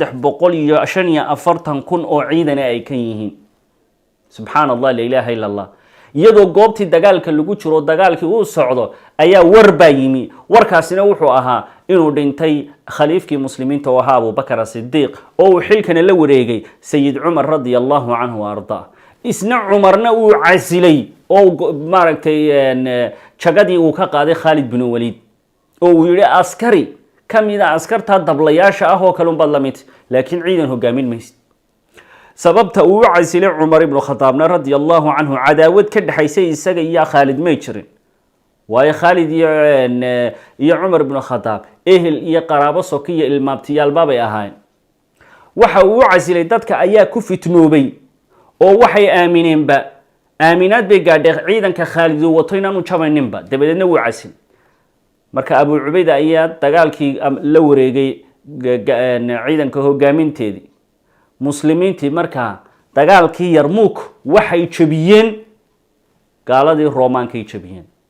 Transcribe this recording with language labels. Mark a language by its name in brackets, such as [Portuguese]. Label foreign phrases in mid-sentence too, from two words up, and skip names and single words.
[Somali] 345,000 oo ciidan ay ka yihiin [Arabic] سبحان الله لا إله إلا الله [Somali] iyadoo goobtii dagaalka lagu jiro dagaalkii uu socdo ayaa warba yimi warkaasina wuxuu ahaa inuu dhintay khaliifkii muslimiinta oo ahaa Abu Bakr as-Siddiq oo xilkana la wareegay Sayyid Umar [Arabic] رضي الله عنه [Somali] arda isna Umarna uu casilay oo maaragtay jagadii uu ka qaaday Khalid bin Walid oo uu yiri askari kamida askarta dablayaasha ah oo kalun badlamid laakiin ciidan hogaamin maysid sababta uu casilay Umar ibn Khattab [Arabic] رضي الله عنه [Somali] cadaawad ka dhaxaysay isaga iyo Khalid ma jirin waayo Khalid iyo Umar ibn Khattab ehel iyo qaraabo sokiya ilmaabtiyaal baabay ahaayeen waxa uu casilay dadka ayaa ku fitnoobay oo waxay aamineenba aaminaad bay gaadhay ciidanka Khalid uu wato inaanu jabayninba dabadeedna uu casilay marka Abu Ubayda ayaa dagaalkii la wareegay ciidanka hogaaminteedii muslimiintii marka dagaalkii Yarmouk waxay jabiyeen gaaladii Roomaanka ay jabiyeen